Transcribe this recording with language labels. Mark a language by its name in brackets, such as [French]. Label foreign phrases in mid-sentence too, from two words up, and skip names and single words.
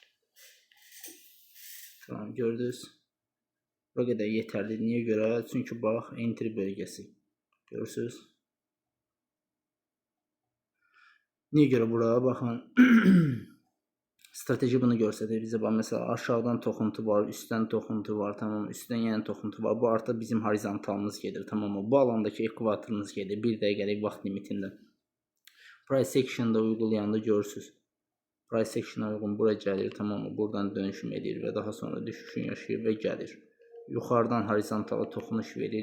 [Turkish] Tamam, gördünüz. Buraya kadar yeterli. Niye göre? Çünkü bak entry bölgesi. Görürsünüz. Niye göre buraya bakın. [Azerbaijani] Strateji bunu göstərir bizə. Mesela aşağıdan toxuntu var, üstten toxuntu var, tamam, üstten yeni toxuntu var. Bu artıq bizim horizontalımız gedir, tamam mı? Bu alandakı ekvatorumuz gedir. 1 dəqiqəlik vaxt limitində. [English] Price action'da [Azerbaijani] uygulayanda görürsünüz. [English] Price action'a [Azerbaijani] uyğun bura gəlir, tamam mı? Buradan dönüşüm edir və daha sonra düşüşün yaşayır və gəlir. Yuxarıdan horizontala toxunuş verir.